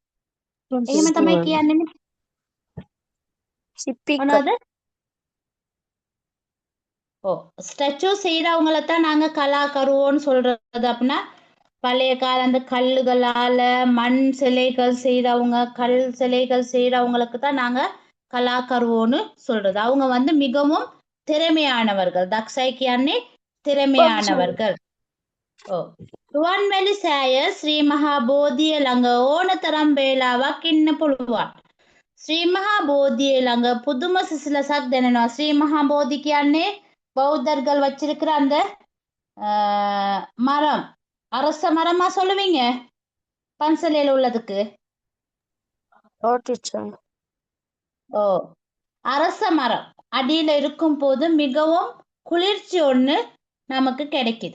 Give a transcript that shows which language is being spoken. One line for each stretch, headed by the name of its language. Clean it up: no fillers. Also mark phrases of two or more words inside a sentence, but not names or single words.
Tamil: ஸ்டாச்சு செய்யறவங்களைத்தான் நாங்க கலாக்கருவோன்னு சொல்றது. அப்படின்னா பழைய கால அந்த கல்லுகளால மண் சிலைகள் செய்யறவங்க, கல் சிலைகள் செய்யறவங்களுக்கு தான் நாங்க கலாக்கருவோன்னு சொல்றது. அவங்க வந்து மிகவும் திறமையானவர்கள். தக்ஷைக்கியானே திறமையானவர்கள்.
Sinhala: රුවන්වැලි සෑය ශ්‍රී මහා බෝධිය ළඟ ඕනතරම් වේලාවක් ඉන්න පුළුවන්. ශ්‍රී මහා බෝධිය ළඟ පුදුම සිසිලසක් දැනෙනවා.
Tamil: ශ්‍රී මහා බෝධි කියන්නේ பௌத்தர்கள் வச்சிருக்கிற அந்த மரம் அரச மரமா சொல்லுவீங்க பன்சலையில உள்ளதுக்கு? ஓ டீச்சர். ஓ, அரச மரம் அடியில இருக்கும் போது மிகவும் குளிர்ச்சி ஒண்ணு நமக்கு கிடைக்குது.